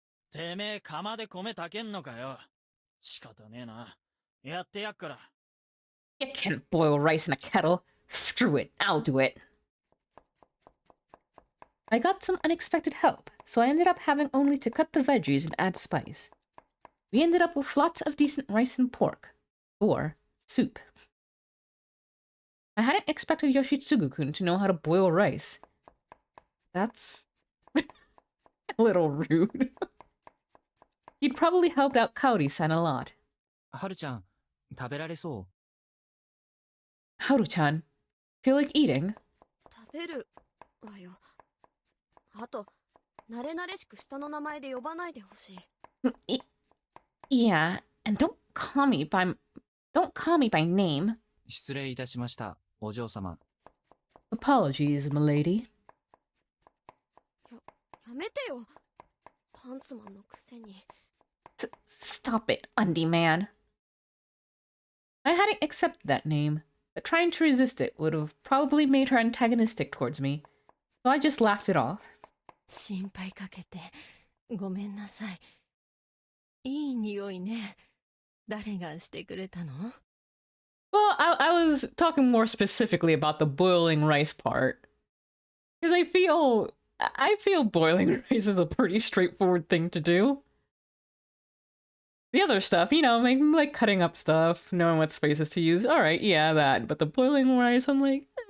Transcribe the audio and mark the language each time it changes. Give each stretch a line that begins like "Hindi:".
Japanese: てめえ釜で米炊けんのかよ。仕方ねえな。やってやっから。
English: You can't boil rice in a kettle. Screw it, I'll do it. I got some unexpected help, so I ended up having only to cut the veggies and add spice. We ended up with lots of decent rice and pork. Or soup. I hadn't expected Yoshitsugu-kun to know how to boil rice. That's a little rude. He'd probably helped out Kaori-san a lot.
Japanese: はるちゃん、食べられそう？
English: Haru-chan, feel like eating?
Japanese: 食べるわよ。あと、慣れ慣れしく下の名前で呼ばないでほしい。
English: Yeah, and don't call me by name.
Japanese: 失礼いたしました、お嬢様。
English: Apologies, milady.
Japanese: やめてよ。パンツマンのくせに。
English: Stop it, undie man. I hadn't accepted that name, but trying to resist it would have probably made her antagonistic towards me, so I just laughed it off.
Japanese: 心配かけてごめんなさい。いい匂いね。誰がしてくれたの？
English: Well, I was talking more specifically about the boiling rice part. Because I feel boiling rice is a pretty straightforward thing to do. The other stuff, you know, like cutting up stuff, knowing what spices to use, alright, yeah, that. But the boiling rice, I'm like...